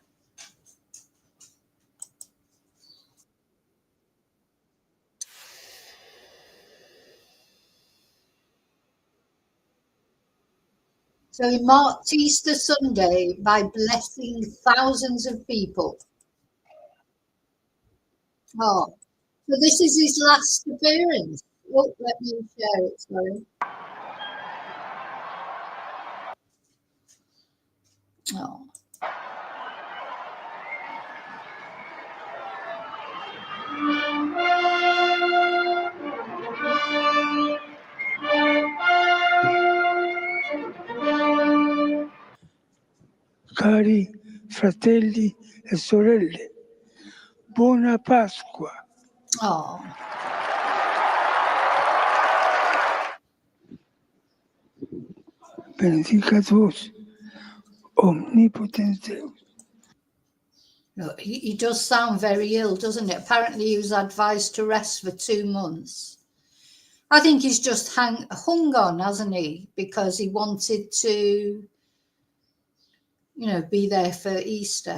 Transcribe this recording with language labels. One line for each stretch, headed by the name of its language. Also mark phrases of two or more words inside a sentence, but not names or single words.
English: So he marked Easter Sunday by blessing thousands of people. Oh, so this is his last appearance. Oh, let me share it, sorry. Oh.
Italian: Cari fratelli e sorelle, buona Pasqua.
English: Oh.
Latin: Benedicat vos, omnipotent Deus.
English: Look, he does sound very ill, doesn't it? Apparently he was advised to rest for 2 months. I think he's just hung on, hasn't he? Because he wanted to, be there for Easter.